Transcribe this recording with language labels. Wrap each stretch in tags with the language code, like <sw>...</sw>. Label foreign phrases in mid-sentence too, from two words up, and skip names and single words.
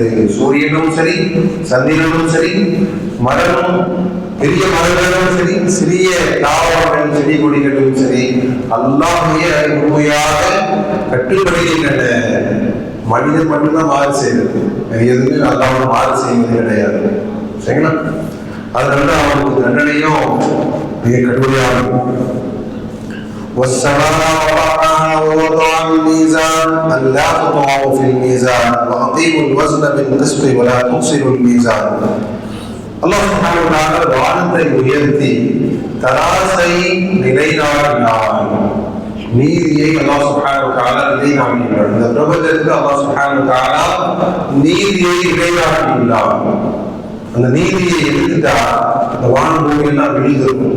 <ta>சூரியனும் சரி, சந்திரனும் சரி, மரமும் பெரிய மரங்களும் சரி, சிறிய தாவரங்கள் செடி கொடிகளும் சரி, அல்லாஹ்வையே முழுமையாக கட்டுப்படுகின்றன. மனிதன் மட்டும்தான் மாறு செய்யறது, எதுவுமே அல்லாஹ்வை மாறு செய்வது கிடையாது. சரிங்களா? அதனால அவனுக்கு தண்டனையும் மிக கடுமையாகும்.</ta> <ar>والسماء رفعها ووضع الميزان ألا تطغوا في الميزان وأقيموا الوزن بالقسط ولا تخسروا الميزان. الله سبحانه وتعالى</ar> <ta>வானத்தை உயர்த்தி தராசை நிலைநாட்டினார். நீதியை</ta> <ar>الله سبحانه وتعالى</ar> <ta>நிலைநாட்டினார். இந்த பிரபஞ்சத்துக்கு</ta> <ar>الله سبحانه وتعالى</ar> <ta>நீதியை நிலைநாட்டினார். அந்த நீதியை எடுத்துட்டா அந்த வான பூமி எல்லாம் விழுந்திருக்கும்.</ta>